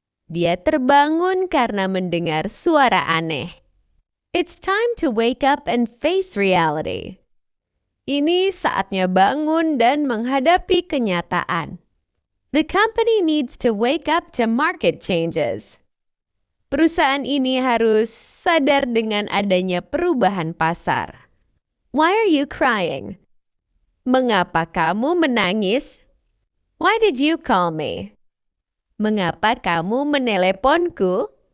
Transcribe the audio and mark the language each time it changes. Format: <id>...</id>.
<id>Dia terbangun karena mendengar suara aneh.</id> <en>It's time to wake up and face reality.</en> <id>Ini saatnya bangun dan menghadapi kenyataan.</id> <en>The company needs to wake up to market changes.</en> <id>Perusahaan ini harus sadar dengan adanya perubahan pasar.</id> <en>Why are you crying?</en> <id>Mengapa kamu menangis?</id> <en>Why did you call me?</en> <id>Mengapa kamu meneleponku?</id>